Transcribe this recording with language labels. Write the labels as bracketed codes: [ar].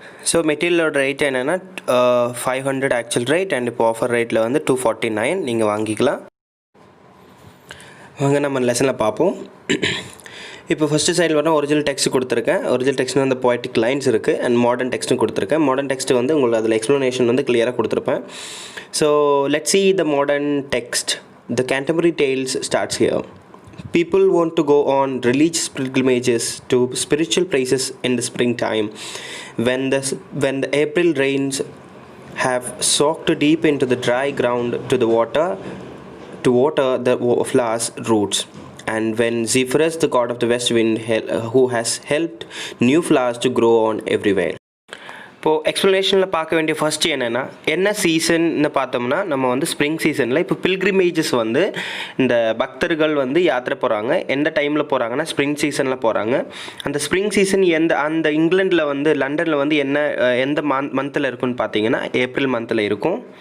[ta] So மெட்டீரியலோட rate என்னென்னா 500 actual rate and இப்போ offer ரேட்டில் வந்து 249 நீங்கள் வாங்கிக்கலாம். வாங்க நம்ம லெசனில் பார்ப்போம். இப்போ ஃபஸ்ட்டு சைடில் வரணும் ஒரிஜினல் டெக்ஸ்ட் கொடுத்துருக்கேன். ஒரிஜினல் டெக்ஸ்ட் வந்து poetic லைன்ஸ் இருக்குது அண்ட் மாடர்ன் டெக்ஸ்ட்டும் கொடுத்துருக்கேன். மாடர்ன் டெக்ஸ்ட் வந்து உங்களுக்கு அதில் எக்ஸ்ப்ளனேஷன் வந்து கிளியராக கொடுத்துருப்பேன். [en] So let's see the modern text. The Canterbury Tales starts here. People want to go on religious pilgrimages to spiritual places in the springtime when the April rains have soaked deep into the dry ground to water the flowers' roots, and when Zephyrus, the god of the west wind, who has helped new flowers to grow on everywhere. [ta] இப்போது எக்ஸ்ப்ளனேஷனில் பார்க்க வேண்டிய first என்ன சீசன்னு பார்த்தோம்னா, நம்ம வந்து spring சீசனில் இப்போ பில்கிரிமேஜஸ் வந்து இந்த பக்தர்கள் வந்து யாத்திரை போகிறாங்க. எந்த டைமில் போகிறாங்கன்னா ஸ்ப்ரிங் சீசனில் போகிறாங்க. அந்த ஸ்ப்ரிங் சீசன் அந்த இங்கிலாண்டில் வந்து லண்டனில் வந்து எந்த மந்தில் இருக்குன்னு பார்த்தீங்கன்னா ஏப்ரல் மந்தில் இருக்கும்.